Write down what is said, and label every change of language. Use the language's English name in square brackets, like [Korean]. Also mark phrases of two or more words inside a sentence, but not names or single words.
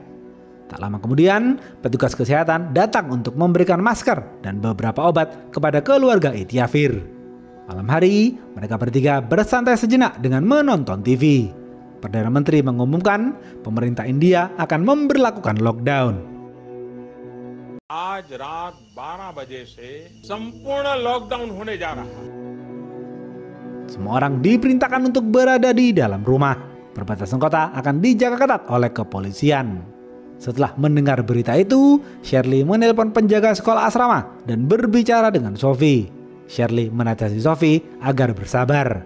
[Indonesian] Tak lama kemudian, petugas kesehatan datang untuk memberikan masker dan beberapa obat kepada keluarga Ityafir. Malam hari, mereka bertiga bersantai sejenak dengan menonton TV. Perdana Menteri mengumumkan pemerintah India akan memberlakukan lockdown. [Hindi] आज रात 12 बजे से संपूर्ण लॉकडाउन होने जा रहा है. [Indonesian] Semua orang diperintahkan untuk berada di dalam rumah. Perbatasan kota akan dijaga ketat oleh kepolisian. Setelah mendengar berita itu, Shirley menelpon penjaga sekolah asrama dan berbicara dengan Sophie. Shirley menasihati Sophie agar bersabar.